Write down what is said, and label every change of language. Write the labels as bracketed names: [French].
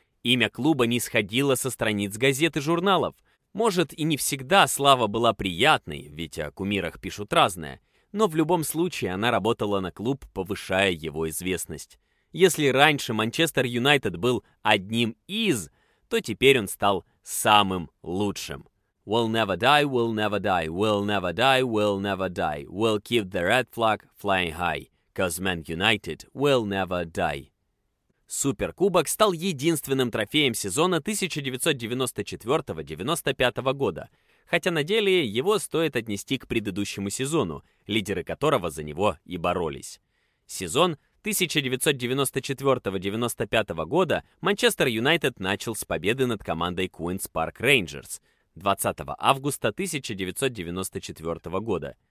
[Russian] Имя клуба не сходило со страниц газет и журналов. Может, и не всегда слава была приятной, ведь о кумирах пишут разное, но в любом случае она работала на клуб, повышая его известность. Если раньше Манчестер Юнайтед был одним из, то теперь он стал самым лучшим. [English] We'll never die, we'll never die, we'll never die, we'll never die. We'll keep the red flag flying high, 'cause Man United will never die. [Russian] Суперкубок стал единственным трофеем сезона 1994-95 года, хотя на деле его стоит отнести к предыдущему сезону, лидеры которого за него и боролись. Сезон 1994-95 года Манчестер Юнайтед начал с победы над командой Queen's Park Rangers 20 августа 1994 года.